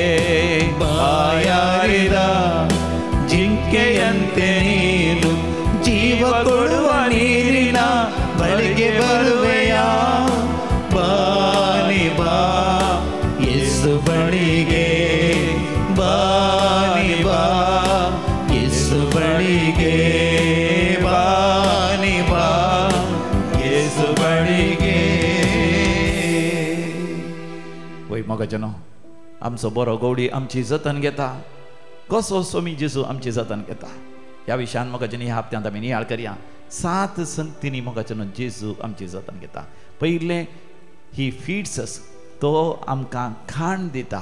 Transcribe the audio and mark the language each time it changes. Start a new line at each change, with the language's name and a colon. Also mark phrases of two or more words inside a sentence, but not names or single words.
Kannada: ಬಾಯಾರಿದ ಜಿಂಕೆಯಂತೆ ನೀನು ಜೀವ ಕೊಡುವ ನೀರಿನ ಬಳಿಗೆ ಬರುವೆಯಾ ಬಾನಿ ಬಾ ಯೇಸು ಬಳಿಗೆ ಬಾನಿ ಬಾ ಯೇಸು ಬಳಿಗೆ ಬಾನಿ ಬಾ ಯೇಸು ಬಳಿಗೆ
Konkani: वय मोगाचें आमचो बरो गवडी आमची जतन घेता कसो सोमी जेजू आमची जतन घेता ह्या विशयान मोगाचें ह्या हप्त्यांत आमी नियाळ करया 7 संतींनी मोगाचें जेजू आमची जतन घेता पयलें ही
English: feeds us,
Konkani: तो आमकां खाण दिता.